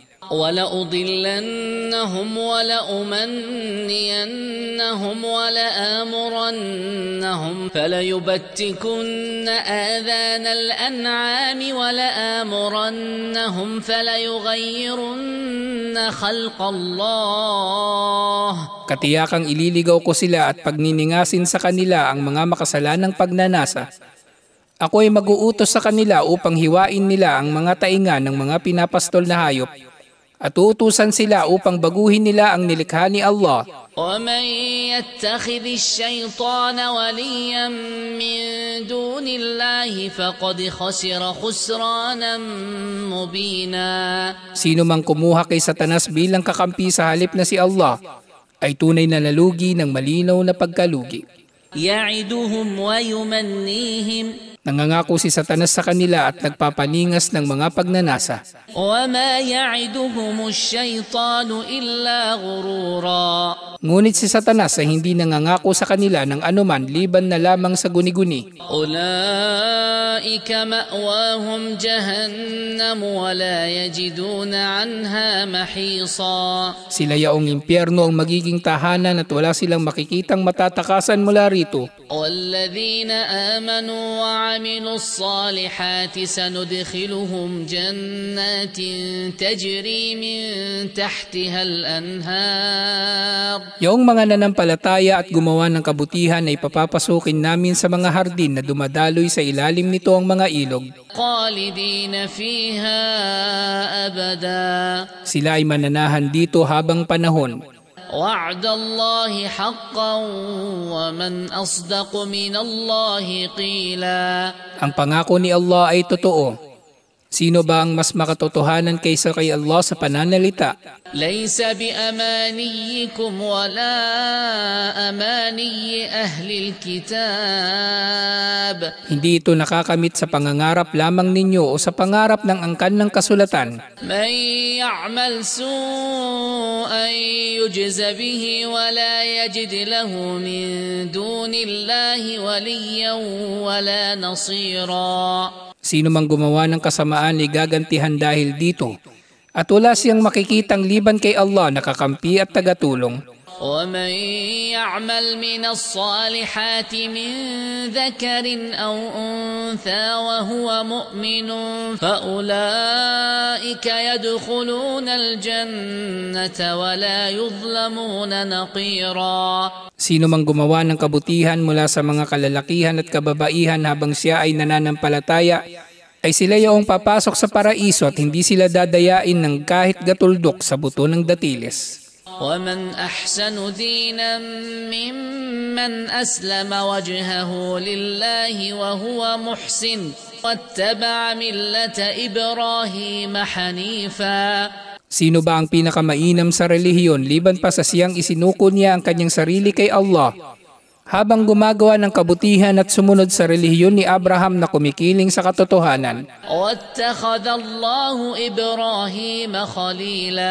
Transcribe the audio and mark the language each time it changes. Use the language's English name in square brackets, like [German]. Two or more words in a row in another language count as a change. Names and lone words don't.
[Arabic] وَلَأُضِلَّنَّهُمْ وَلَأُمَنِّيَنَّهُمْ وَلَآمُرَنَّهُمْ فَلَيُبَتِّكُنَّ آذَانَ الْأَنْعَامِ وَلَآمُرَنَّهُمْ فَلَيُغَيِّرُنَّ خَلْقَ اللَّهِ. [Filipino] Katiyakang ililigaw ko sila at pagniningasin sa kanila ang mga makasalanang pagnanasa. Ako ay mag-uutos sa kanila upang hiwain nila ang mga tainga ng mga pinapastol na hayop at uutusan sila upang baguhin nila ang nilikha ni Allah. [Arabic] وَمَن يَتَّخِذِ الشَّيْطَانَ وَلِيًّا مِّن دُونِ اللَّهِ فَقَدْ خَسِرَ خُسْرَانًا مُّبِينًا. [Filipino] Sino mang kumuha kay Satanas bilang kakampi sa halip na si Allah ay tunay na nalugi ng malinaw na pagkalugi. [Arabic] يَعِدُهُمْ وَيُمَنِّيهِمْ. [Filipino] Nangangako si Satanas sa kanila at nagpapaningas ng mga pagnanasa. [Arabic] وَمَا يَعِدُهُمُ الشَّيْطَانُ إِلَّا غُرُورًا. [Filipino] Ngunit si Satanas ay hindi nangangako sa kanila ng anuman liban na lamang sa guni-guni. [Arabic] أولئك مأواهم جهنم ولا يجدون عنها محيصا. [Filipino] Sila yaong impyerno ang magiging tahanan at wala silang makikitang matatakasan mula rito. [Arabic] والذين آمنوا وعملوا الصالحات سندخلهم جنات تجري من تحتها الأنهار. [Filipino] Yaong mga nanampalataya at gumawa ng kabutihan ay papapasukin namin sa mga hardin na dumadaloy sa ilalim nito ang mga ilog. [Arabic] خالدين فيها أبدا. [Filipino] Sila ay mananahan dito habang panahon. [Arabic] وعد الله حقا ومن أصدق من الله قيلا. [Filipino] Ang pangako ni Allah ay totoo. Sino ba ang mas makatotohanan kaysa kay Allah sa pananalita? [Arabic] ليس بأمانيكم ولا أماني أهل الكتاب. [Filipino] Hindi ito nakakamit sa pangangarap lamang ninyo o sa pangarap ng angkan ng kasulatan. [Arabic] من يعمل سوءا يجز به ولا يجد له من دون الله وليا ولا نصيرا. [Filipino] Sino mang gumawa ng kasamaan ay gagantihan dahil dito. At wala siyang makikitang liban kay Allah na kakampi at tagatulong. [Arabic] ومن يعمل من الصالحات من ذكر أو أنثى وهو مؤمن فأولئك يدخلون الجنة ولا يظلمون نقيرا. [Filipino] Sino mang gumawa ng kabutihan mula sa mga kalalakihan at kababaihan habang siya ay nananampalataya, ay sila yaong papasok sa paraiso at hindi sila dadayain ng kahit gatuldok sa buto ng datiles. [Arabic] ومن أحسن دينا ممن أسلم وجهه لله وهو محسن واتبع ملة إبراهيم حنيفا. [Filipino] Sino ba ang pinakamainam sa relihiyon liban pa sa siyang isinuko niya ang kanyang sarili kay Allah habang gumagawa ng kabutihan at sumunod sa relihiyon ni Abraham na kumikiling sa katotohanan? [Arabic] واتخذ الله إبراهيم خليلا.